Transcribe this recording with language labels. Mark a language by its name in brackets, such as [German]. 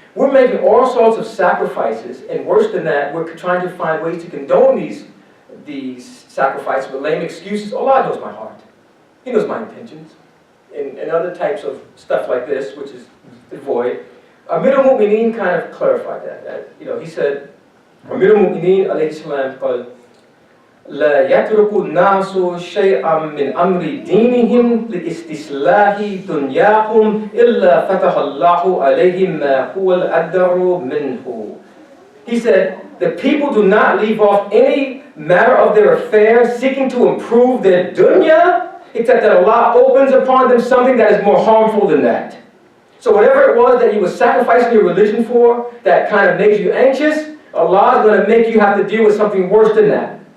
[English] We're making all sorts of sacrifices, and worse than that, we're trying to find ways to condone these sacrifices with lame excuses. Allah knows my heart. He knows my intentions. And other types of stuff like this, which is void. Amir al-Mu'mineen kind of clarified that. He said, Amir al-Mu'mineen alayhi salam called, [Arabic] لا يترك الناس شيئا من أمر دينهم لإستصلاح دنياهم إلا فتح الله عليهم ما هو الأدر منه. [English] He said, the people do not leave off any matter of their affairs seeking to improve their dunya, except that Allah opens upon them something that is more harmful than that. So whatever it was that you were sacrificing your religion for, that kind of makes you anxious, Allah is going to make you have to deal with something worse than that.